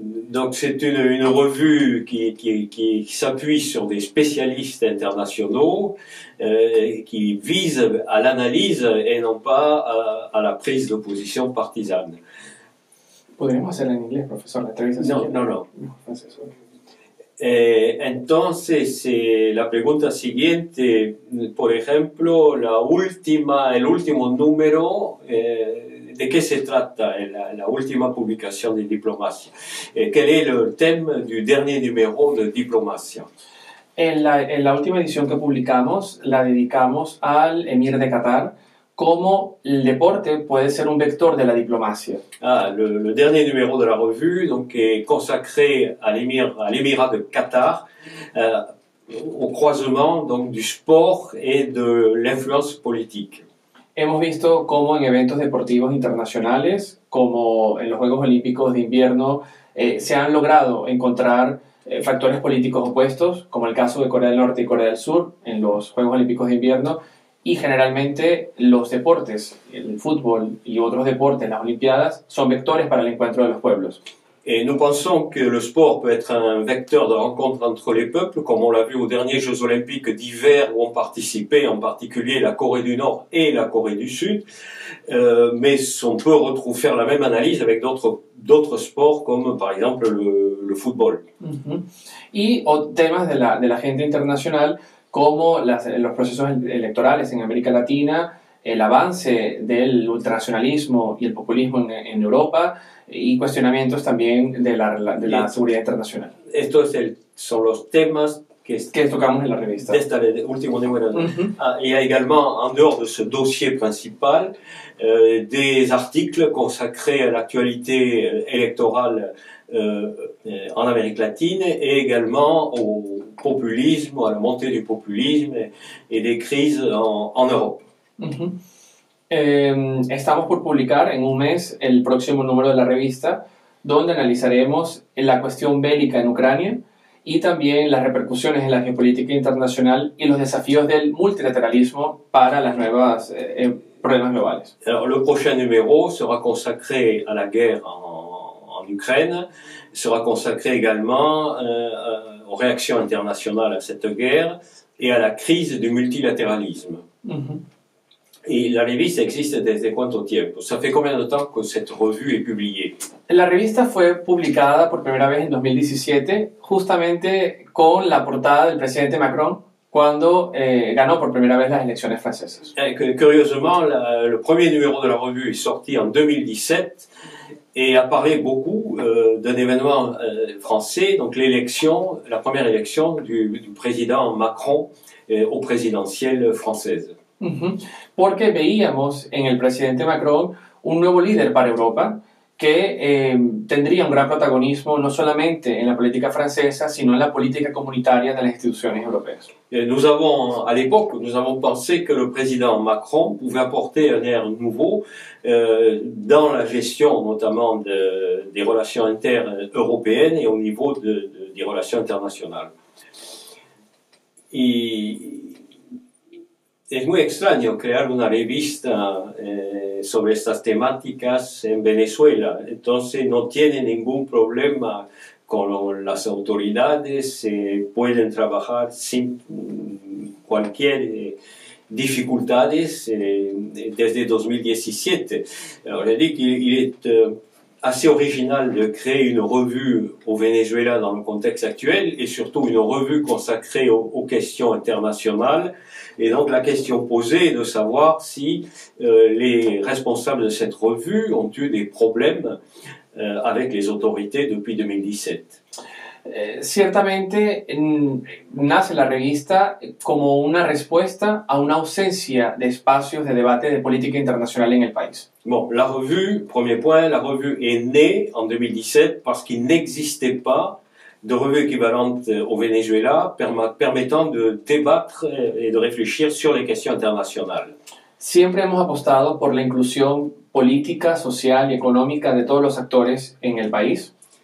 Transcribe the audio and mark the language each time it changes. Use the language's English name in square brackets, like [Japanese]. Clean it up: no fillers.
[French] Donc c'est une revue qui s'appuie sur des spécialistes internationaux, qui vise à l'analyse et non pas à la prise de position partisane. [Spanish] Podríamos hacerla en inglés, profesor, la entrevista. No. Entonces, la pregunta siguiente, por ejemplo, el último número, ¿de qué se trata la última publicación de Diplomacia? [French] ¿Quel est le thème du dernier numéro de Diplomacia? [Spanish] En la última edición que publicamos, la dedicamos al emir de Qatar, cómo el deporte puede ser un vector de la diplomacia. [French] Le dernier numéro de la revue donc, est consacré à l'émirat de Qatar, au croisement donc, du sport et de l'influence politique. [Spanish] Hemos visto cómo en eventos deportivos internacionales, como en los Juegos Olímpicos de Invierno, se han logrado encontrar factores políticos opuestos, como el caso de Corea del Norte y Corea del Sur en los Juegos Olímpicos de Invierno. Y generalmente los deportes, el fútbol y otros deportes, las Olimpiadas, son vectores para el encuentro de los pueblos. [French] Et nous pensons que le sport peut être un vecteur de rencontre entre les peuples, comme on l'a vu aux derniers Jeux Olympiques d'hiver où ont participé en particulier la Corée du Nord et la Corée du Sud. Mais on peut faire la même analyse avec d'autres sports comme par exemple le football. [Spanish] Y temas de la agenda internacional como los procesos electorales en América Latina, el avance del ultranacionalismo y el populismo en Europa y cuestionamientos también de la seguridad internacional. Estos son los temas que tocamos en la revista. De este último número. [French] Il y a également, en dehors de ce dossier principal, des articles consacrés à l'actualité électorale en Amérique latine et également au populisme, à la montée du populisme et des crises en Europe. [Spanish] Estamos por publicar en un mes el próximo número de la revista, donde analizaremos la cuestión bélica en Ucrania y también las repercusiones en la geopolítica internacional y los desafíos del multilateralismo para las nuevas problemas globales. [French] Alors, le prochain numéro sera consacré à la guerre en Ukraine, sera consacré également aux réactions internationales à cette guerre et à la crise du multilatéralisme. [Spanish] Et la revista existe desde cuánto tiempo? [French] ¿Ça fait combien de temps que cette revue est publiée? [Spanish] La revista fue publicada por primera vez en 2017, justamente con la portada del presidente Macron cuando ganó por primera vez las elecciones francesas. [French] Curieusement, le premier numéro de la revue est sorti en 2017 et apparaît beaucoup d'un événement français, donc la première élection du président Macron aux présidentielles françaises. [Spanish] Porque veíamos en el presidente Macron un nuevo líder para Europa que tendría un gran protagonismo no solamente en la política francesa, sino en la política comunitaria de las instituciones europeas. [French] Nous avons, à l'époque, nous avons pensé que le président Macron pouvait apporter un air nouveau dans la gestion, notamment des relations internes européennes et au niveau des relations internacionales. [Spanish] Es muy extraño crear una revista sobre estas temáticas en Venezuela, entonces no tiene ningún problema con las autoridades, pueden trabajar sin cualquier dificultades desde 2017. [French] Alors, j'ai dit qu'il est assez original de créer une revue au Venezuela dans le contexte actuel et surtout une revue consacrée aux questions internationales. Et donc la question posée est de savoir si les responsables de cette revue ont eu des problèmes avec les autorités depuis 2017. [Spanish] Ciertamente nace la revista como una respuesta a una ausencia de espacios de debate de política internacional en el país. [French] Bon, la revue, premier point, la revue est née en 2017 parce qu'il n'existait pas de revue équivalente au Venezuela permettant de débattre et de réfléchir sur les questions internationales. [Spanish] Siempre hemos apostado por la inclusión política, social y económica de todos los actores en el país.